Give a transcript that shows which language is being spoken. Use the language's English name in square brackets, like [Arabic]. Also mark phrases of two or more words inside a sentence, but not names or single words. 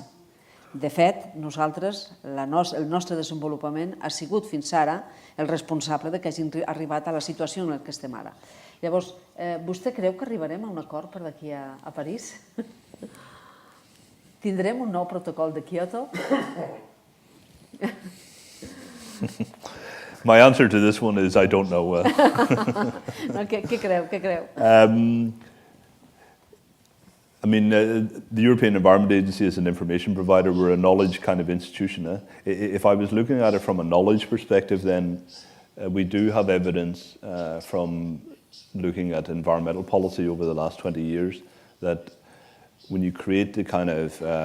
[Catalan] De fet, nosaltres, el nostre desenvolupament ha sigut fins ara el responsable que hagin arribat a la situació en què estem ara. Llavors, vostè creu que arribarem a un acord per d'aquí a París? Tindrem un nou protocol de Kyoto? [English] My answer to this one is I don't know. [Catalan] Què creu? [English] I mean, the European Environment Agency is an information provider. We're a knowledge kind of institution. If I was looking at it from a knowledge perspective, then we do have evidence from looking at environmental policy over the last 20 years that when you create the kind of